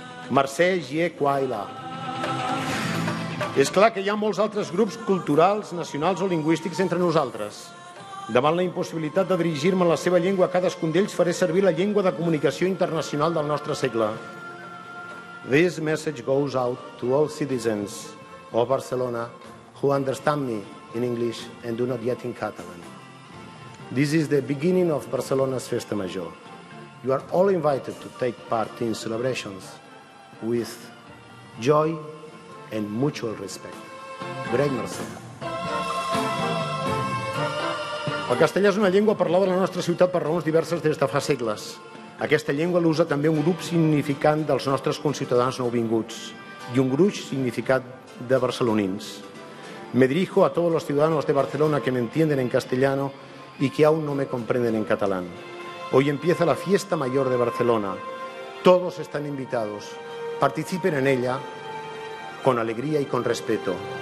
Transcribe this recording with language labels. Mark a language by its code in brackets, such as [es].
[ca] Mercè Jie Kwaila. És clar que hi ha molts altres grups culturals, nacionals o lingüístics entre nosaltres. Davant la impossibilitat de dirigir-me en la seva llengua a cadascun d'ells, faré servir la llengua de comunicació internacional del nostre segle. [en] This message goes out to all citizens of Barcelona who understand me in English and do not yet in Catalan. This is the beginning of Barcelona's Festa Major. You are all invited to take part in celebrations with joy and mutual respect. Great Mercè. [ca] El castellà és una llengua parlada a la nostra ciutat per raons diverses des de fa segles. Aquesta llengua l'usa també un grup significant dels nostres conciutadans nouvinguts y un gruix significat de barcelonins. [es] Me dirijo a todos los ciudadanos de Barcelona que me entienden en castellano y que aún no me comprenden en catalán. Hoy empieza la fiesta mayor de Barcelona. Todos están invitados. Participen en ella con alegría y con respeto.